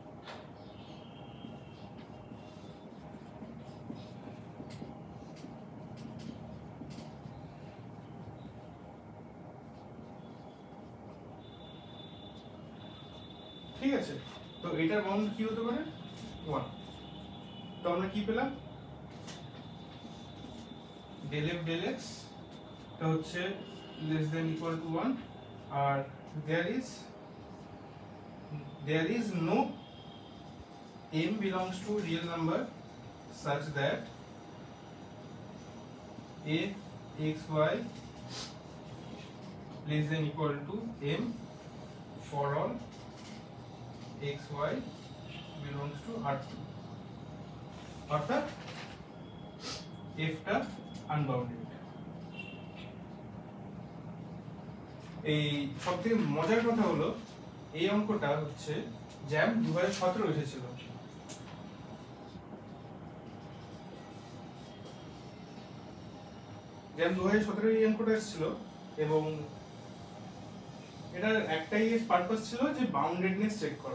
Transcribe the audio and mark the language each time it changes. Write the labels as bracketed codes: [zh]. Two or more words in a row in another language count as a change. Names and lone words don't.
[bn] ঠিক আছে, তো এটার বাউন্ড কি হতে পারে 1। তো আমরা কি পেলাম [en] del f del x [bn] টা হচ্ছে [en] less than equal to 1 আর there is no m belongs to real number such that f x y less than equal to m for all x y belongs to R2, [bn] অর্থাৎ f টা আনবাউন্ডেড। এই সবথেকে মজার কথা হলো এই অঙ্কটা হচ্ছে জ্যাম 2017 এসেছিল। জ্যাম 2017 এই অঙ্কটা এসেছিল এবং এটার একটাই পারপাস ছিল যে [en] boundedness check [bn] করা।